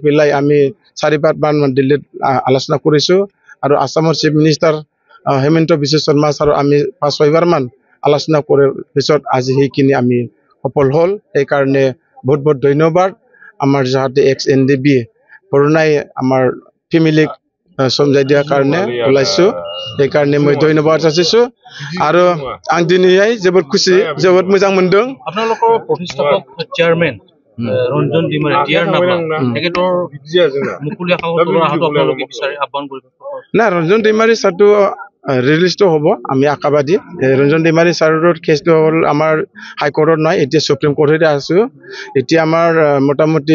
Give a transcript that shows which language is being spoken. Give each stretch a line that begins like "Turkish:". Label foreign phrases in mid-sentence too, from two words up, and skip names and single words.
Assamese: পেলাই আমি 4-5 মান দিল্লীত আলোচনা কৰিছো আৰু আসামৰ
English: chief minister
Assamese: হেমন্ত বিশ্ব শৰ্মা ছাৰ আমি 5-6 বাৰ মান আলোচনা কৰাৰ পিছত আজি সেইখিনি আমি সফল হ'ল এই কাৰণে বহুত বহুত ধন্যবাদ আমাৰ যাতে এক্স NDP পুৰণাই আমাৰ ফেমিলিক সমজাই দিয়াৰ কাৰণে ওলাইছো এই কাৰণে মই ধন্যবাদ যাচিছো আৰু
Bodo: आं दिनैहाय जोबोद खुसि जोबोद मोजां मोनदों
Assamese: আপোনালোকৰ প্ৰতিষ্ঠাপক চেয়াৰমেন ৰঞ্জন ডিমাৰী ডিয়াৰ নাম তেখেতৰ মুকলি আপোনালোকে বিচাৰি আহ্বান কৰিব না ৰঞ্জন ডিমাৰী ছাৰটো ৰিলিজটো হ'ব আমি আশাবাদী ৰঞ্জন ডিমাৰী ছাৰৰ কেছটো হ'ল আমাৰ হাইকোৰ্টত নাই এতিয়া সুপ্ৰিম কোৰ্টতে আছো এতিয়া আমাৰ মোটামুটি